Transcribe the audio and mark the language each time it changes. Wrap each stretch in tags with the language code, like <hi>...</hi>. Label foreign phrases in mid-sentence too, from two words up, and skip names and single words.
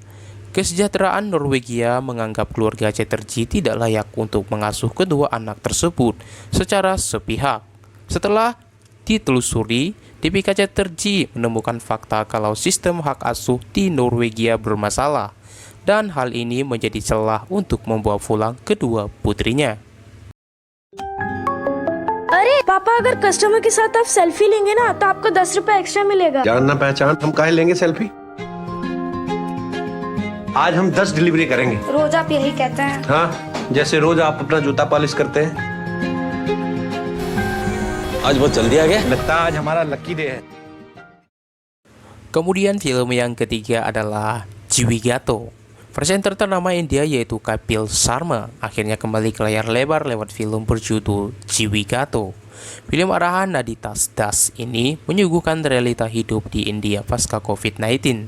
<id>Kesejahteraan Norwegia menganggap keluarga Chatterjee tidak layak untuk mengasuh kedua anak tersebut secara sepihak. Setelah ditelusuri, Devika Chatterjee menemukan fakta kalau sistem hak asuh di Norwegia bermasalah, dan hal ini menjadi celah untuk membawa pulang kedua putrinya.</id> <hi>अरे पापा, अगर कस्टमर के साथ आप सेल्फी लेंगे ना तो आपको 10 रुपए एक्स्ट्रा मिलेगा। जानना पहचान, हम काहे लेंगे सेल्फी? आज हम 10 डिलीवरी करेंगे। रोज आप यही कहते हैं। हाँ, जैसे रोज आप अपना जूता पॉलिश करते हैं। आज बहुत जल्दी आ गया। लगता है आज हमारा</hi> <en>lucky day</en> <hi>है।</hi> <id>Kemudian film yang ketiga adalah Jiwigato. Presenter ternama India yaitu Kapil Sharma akhirnya kembali ke layar lebar lewat film berjudul Jiwigato. Film arahan Naditas Das ini menyuguhkan realita hidup di India pasca COVID-19.</id>